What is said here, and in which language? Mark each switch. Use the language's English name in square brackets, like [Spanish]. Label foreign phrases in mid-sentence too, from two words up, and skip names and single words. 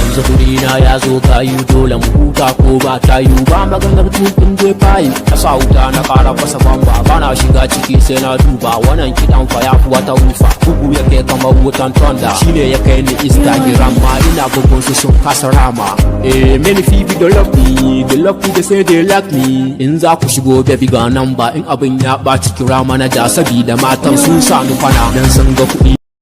[Hausa] Yanzu kuɗi na ya zo gayu, dole mu huta ko ba tayu. Ba maganar tukin dai fayi, na sa wuta na ƙara fasa bamba. Ba na shiga ciki sai na duba, wannan kiɗan fa ya fi wata rufa. Bugu ya kai kamar wutan thunder, shi ne ya kai ni Instagram ma, ina bugun su sun kasa rama. [English] Eh, many people don't love me, they love me, they say they like me. [Hausa] In za ku shigo baby ga number, in abin ya ɓaci kira manaja, sabida matan sun sa ni kwana. Dan sun ga kuɗi